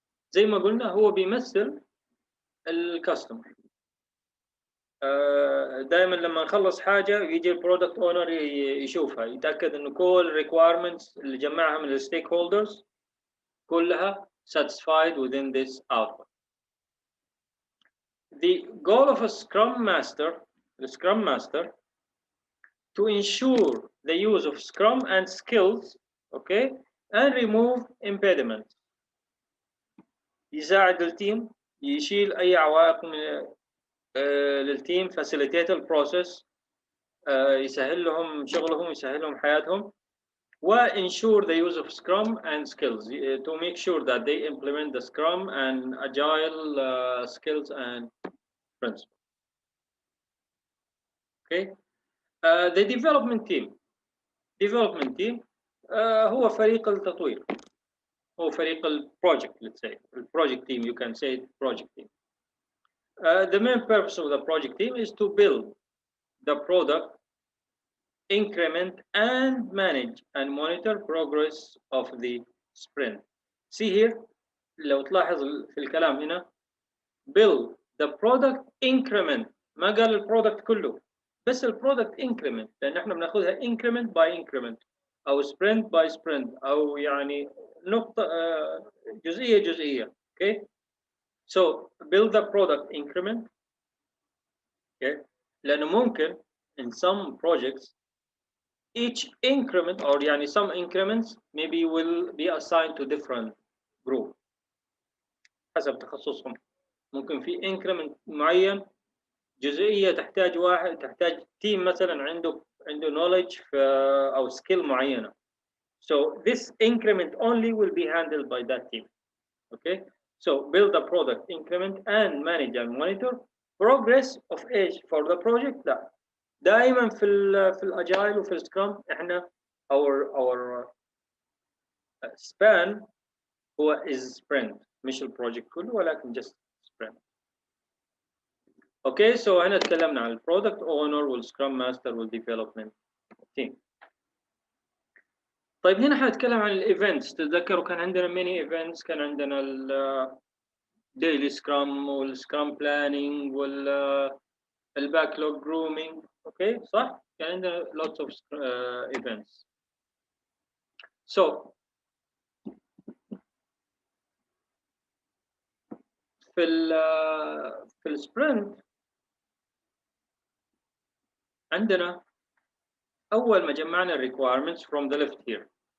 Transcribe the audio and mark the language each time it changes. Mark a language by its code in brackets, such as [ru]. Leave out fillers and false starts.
[ar] زي ما قلنا هو بيمثل الكاستمر. دائما لما نخلص حاجه يجي البرودكت اونر يشوفها، يتاكد انه كل الريكوايرمنتس اللي جمعها من الستيك هولدرز كلها [en] satisfied within this output. The goal of a Scrum Master, the Scrum Master, to ensure the use of Scrum and skills, okay, and remove impediments. [ar] يساعد التيم، يشيل أي عوائق للتيم، [en] facilitate the process، [ar] يسهل لهم شغلهم، يسهل لهم حياتهم، و [en] ensure the use of Scrum and skills to make sure that they implement the Scrum and Agile skills and principles. Okay. The development team [ar] هو فريق التطوير، هو فريق [en] project, let's say project team, you can say project team. The main purpose of the project team is to build the product, increment and manage and monitor progress of the sprint. [ar] See here لو تلاحظ في الكلام هنا [en] build the product increment، [ar] ما قال البرودكت كله، بس البرودكت increment، لأن احنا بناخذها [en] increment by increment [ar] أو [en] sprint by sprint [ar] أو يعني نقطة جزئية. [en] Okay. So build the product increment. Okay. [ar] لأنه ممكن [en] in some projects each increment or يعني some increments maybe will be assigned to different group [ar] حسب تخصصهم. ممكن في increment معين جزئية تحتاج واحد، تحتاج تيم مثلا عنده knowledge في أو skill معينة. [en] So this increment only will be handled by that team. Okay. So build the product increment and manage and monitor progress of age for the project. [ar] لا دائما في الاجايل وفي السكرام احنا [en] our span [ar] هو is sprint، مش البروجكت كله ولكن [en] just sprint. [ar] اوكي سو هنا تكلمنا عن البرودكت اونر والسكرام ماستر والديفلوبمنت تيم. طيب هنا حنتكلم عن الايفنتس. تتذكروا كان عندنا ميني ايفنتس، كان عندنا الديلي سكرام والسكرام بلاننج والباكلوج جرومينج. اوكي صح؟ كان عندنا [en] lots of events. So [ar] في السبرنت عندنا أول ما جمعنا [en] requirements from the left here.